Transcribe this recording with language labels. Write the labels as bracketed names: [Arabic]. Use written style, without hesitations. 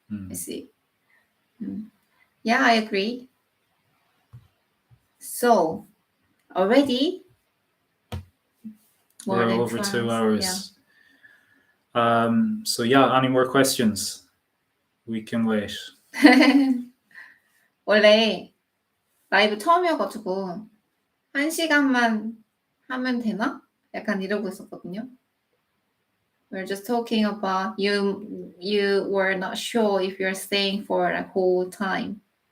[English] I see. Yeah, I agree. So, already? We're over 2 hours. So yeah, any more questions? We can wait. [Korean] 원래 라이브 처음이어가지고 1시간만 하면 되나? 약간 이러고 있었거든요. [English] We're just talking about you were not sure if you're staying for a whole time.